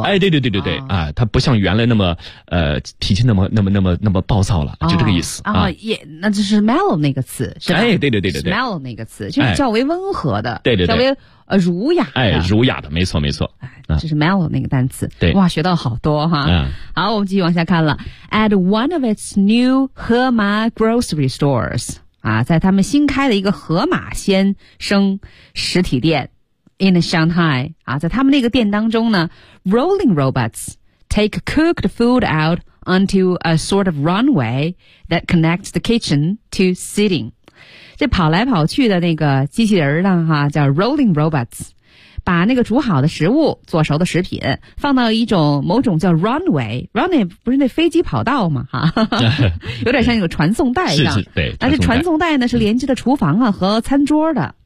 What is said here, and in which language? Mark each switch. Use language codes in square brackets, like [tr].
[zh] 哎，对对对对对啊，他不像原来那么脾气那么暴躁了，就这个意思啊。也那就是 mellow 那个词是吧？哎，对对对对对，mellow 那个词就是较为温和的。哎、对。稍微儒雅的，哎，儒雅的，没错没错，就是 mellow 那个单词，对，哇，学到好多哈。嗯，好，我们继续往下看了。 [en] At one of its new 盒马 grocery stores， [zh] 啊，在他们新开的一个盒马先生实体店 [en] in Shanghai， [zh] 啊，在他们那个店当中呢 [en] ，rolling robots take cooked food out onto a sort of runway that connects the kitchen to seating。 [zh] 这跑来跑去的那个机器人呢哈，叫 Rolling Robots， 把那个煮好的食物、做熟的食品放到一种某种叫 runway 不是那飞机跑道吗哈，有点像一个传送带一样。是是，对，但是传送带呢是连接的厨房啊和餐桌的、